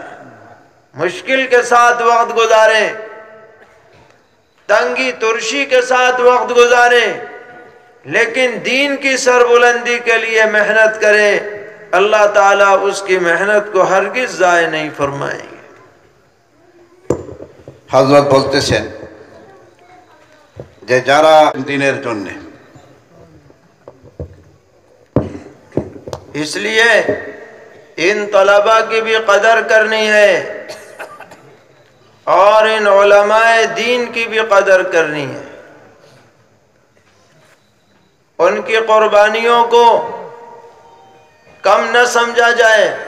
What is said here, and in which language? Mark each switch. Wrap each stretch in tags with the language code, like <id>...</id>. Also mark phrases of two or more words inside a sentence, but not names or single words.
<ur>مشکل کے ساتھ وقت گزاریں، تنگی ترشی کے ساتھ وقت گزاریں، لیکن دین کی سربلندی کے لیے محنت کریں. اللہ تعالیٰ اس کی محنت کو ہرگز ضائع نہیں فرمائیں گے.</ur> <bn>হযরত বলতেছেন যে যারা দিনের জন্য</bn> <ur>اس لیے ان طلباء کی بھی قدر کرنی ہے اور ان علماء دین کی بھی قدر کرنی ہے. ان کی قربانیوں کو کم نہ سمجھا جائے.</ur>